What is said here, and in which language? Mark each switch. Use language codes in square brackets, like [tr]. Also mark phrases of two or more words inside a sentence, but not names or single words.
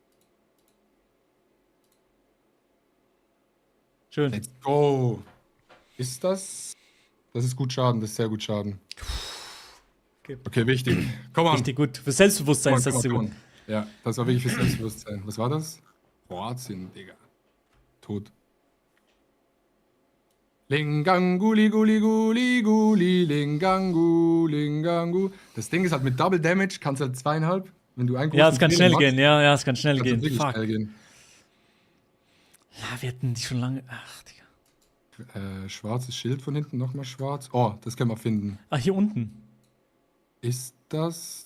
[de] Schön. [en] Let's go. [de] Ist das? Das ist gut Schaden, das ist sehr gut Schaden. Okay, wichtig. Komm on. Richtig gut. Für Selbstbewusstsein ist das so gut. Ja, das war wirklich für Selbstbewusstsein. Was war das? Kroatien, Digga. Tot. Lingangu, liguli, guli, guli, lingangu, lingangu. Das Ding ist halt mit [en] Double Damage, [de] kannst halt 2,5. Wenn du einen Ja, es kann großen schnell Fehler gehen. Ja, es kann schnell machst, gehen. kannst du wirklich Fuck. schnell gehen. Ja, wir hatten die schon lange. Ach, Digga. Schwarzes Schild von hinten, nochmal schwarz. Oh, das können wir finden. Ah, hier unten. Ist das...